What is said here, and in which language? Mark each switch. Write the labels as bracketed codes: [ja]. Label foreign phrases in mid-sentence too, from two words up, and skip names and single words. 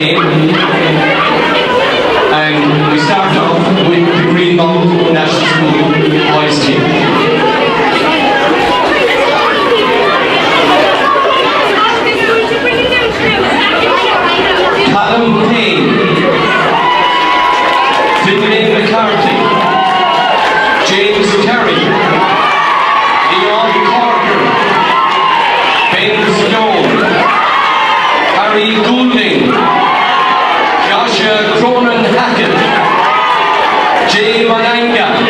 [en] And we start off with the Greenmount National School boys team. Callum Payne, Finlay McCarthy, James Terry, Leon Corker, Ben Stone, Harry Goulding, Joshua Cronin Hackett, Jay Mananga,